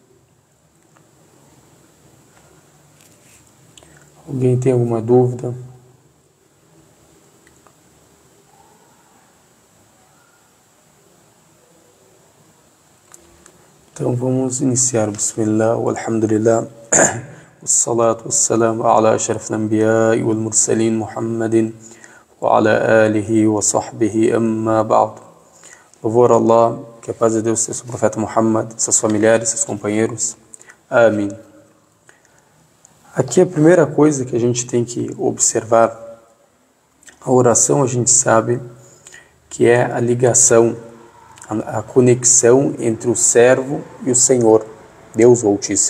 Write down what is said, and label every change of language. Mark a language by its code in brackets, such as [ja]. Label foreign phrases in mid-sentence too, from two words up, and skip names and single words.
[pt] Alguém tem alguma dúvida? Então vamos iniciar. [ar] بسم الله، والحمد لله، والصلاة والسلام على أشرف الأنبياء والمرسلين محمد وعلى آله وصحبه أما بعد. [pt] Louvor a Allah, que a paz de Deus seja sobre o profeta Muhammad, seus familiares, seus companheiros. Amém. Aqui a primeira coisa que a gente tem que observar, a oração a gente sabe que é a ligação, a conexão entre o servo e o Senhor, Deus Altíssimo.